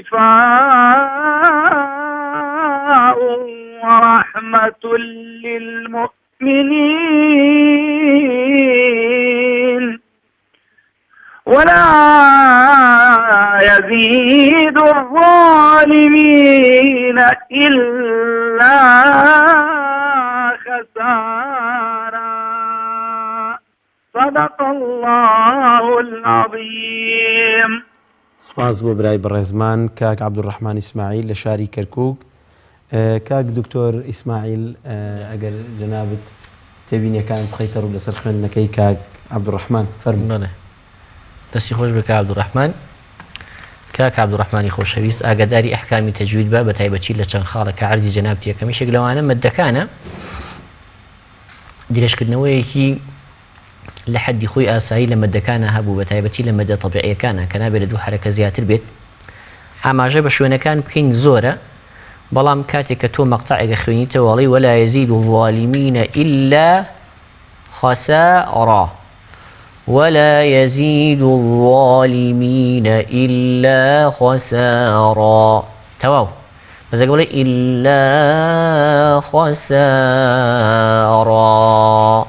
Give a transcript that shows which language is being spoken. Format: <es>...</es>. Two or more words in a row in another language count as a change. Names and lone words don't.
<ar>شفاء ورحمة للمؤمنين ولا يزيد الظالمين إلا خسارا. صدق الله العظيم.</ar> <ckb>سپاس بۆ برای بەڕێزمان کاک عەبدوڕەحمان ئیسماعیل لە شاری کەرکووک. کاک دکتۆر ئیسماعیل ئەگەر جەنابەت تێبینیەکان بخەیتە ڕوو لەسەر خوێندنەکەی کاک عەبدوڕەحمان فەرموو. دەستی خۆش بە کاک عەبدوڕەحمان. کاک عەبدوڕەحمانی خۆشەویست ئاگاداری ئەحکامی تەجوید بە بە تایبەتی لە چەند خاڵێکە عەرزی جەنابەتی یەکەم یەکێک لەوانە مەدەکانە درێژکردنەوەیەکی لە حەدی خۆی ئاسایی لە مەدەکانە هەبوو بە تایبەتی لە مەدە تەبیعیەکانە کە نابێت لە دوو حەرەکە زیاتر بێت. ئاماژە بە شوێنەکان بکەین زۆرە بەڵام کاتێک کە تۆ مەقتەعێکە خوێنیتەوە وەڵێی</ckb> <ar>وەلا یەزید الظالمین إلا خسارا ولا يزيد الظالمين إلا خسارا</ar> <ckb>تواو</ckb> <ar>بس أقول إلا خسارا.</ar>